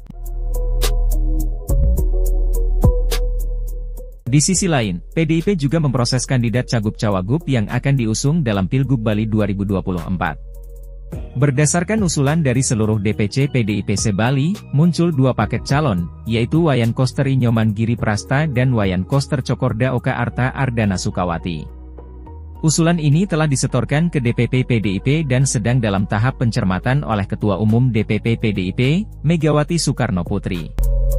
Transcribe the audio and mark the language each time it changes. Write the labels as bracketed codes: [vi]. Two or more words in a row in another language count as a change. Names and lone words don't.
[id] Di sisi lain, PDIP juga memproses kandidat Cagup-Cawagup yang akan diusung dalam Pilgub Bali 2024. Berdasarkan usulan dari seluruh DPC PDIP se-Bali, muncul dua paket calon, yaitu Wayan Koster Nyoman Giri Prasta dan Wayan Koster Cokorda Oka Arta Ardana Sukawati. Usulan ini telah disetorkan ke DPP PDIP dan sedang dalam tahap pencermatan oleh Ketua Umum DPP PDIP, Megawati Soekarno Putri.